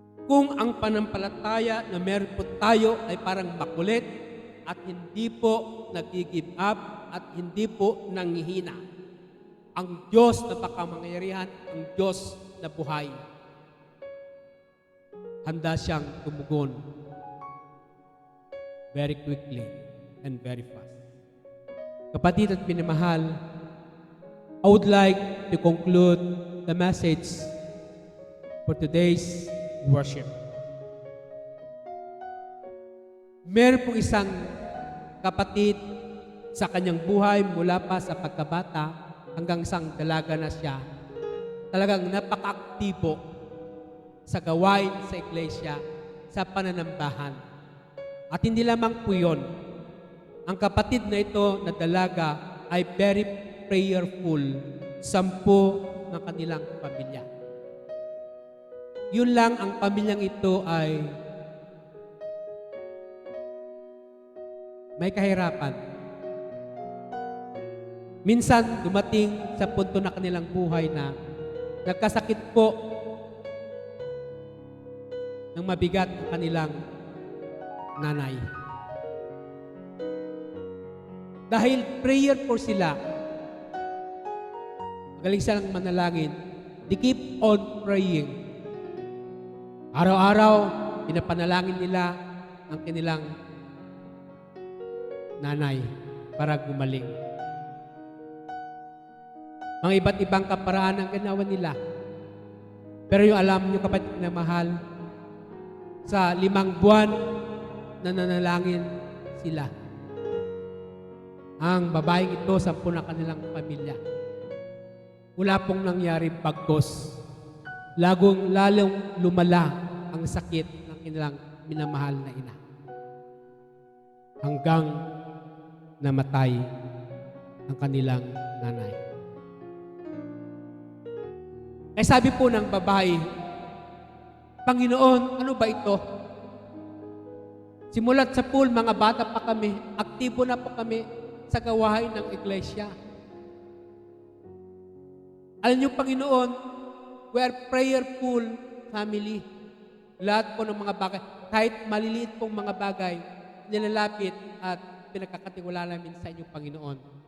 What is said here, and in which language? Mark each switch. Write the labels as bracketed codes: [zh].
[tl] Kung ang panampalataya na meron po tayo ay parang makulit at hindi po nag-give up at hindi po nanghihina, ang Diyos na makamangyarihan, ang Diyos na buhay, handa siyang tumugon [en] very quickly and very fast. [tl] Kapatid at minamahal, [en] I would like to conclude the message for today's worship. [tl] Meron pong isang kapatid sa kanyang buhay mula pa sa pagkabata hanggang isang dalaga na siya. Talagang napaka-aktibo sa gawain sa iglesia, sa pananambahan. At hindi lamang po yun. Ang kapatid na ito na dalaga ay [en] very prayerful, [tl] 10 ng kanilang pamilya. Yun lang, ang pamilyang ito ay may kahirapan. Minsan dumating sa punto na kanilang buhay na nagkasakit po ng mabigat ang kanilang nanay. Dahil prayerful sila, magaling silang manalangin, [en] they keep on praying. [tl] Araw-araw, pinapanalangin nila ang kanilang nanay para gumaling. Mga iba't ibang kaparaan ang ginawa nila. Pero yung alam nyo, kapatid na mahal, sa 5 buwan na nanalangin sila, ang babaeng ito, 10 na kanilang pamilya. Wala pong nangyari bagkos. Lalong lumala ang sakit ng kanilang minamahal na ina. Hanggang namatay ang kanilang nanay. Kaya sabi po ng babae, Panginoon, ano ba ito? Simulat sa pool, mga bata pa kami, aktibo na po kami sa gawain ng iglesia. Alam niyo, [en] Panginoon, we are prayerful family. [tl] Lahat po ng mga bagay, kahit maliliit pong mga bagay, nilalapit at pinagkakatiwala namin sa inyong Panginoon.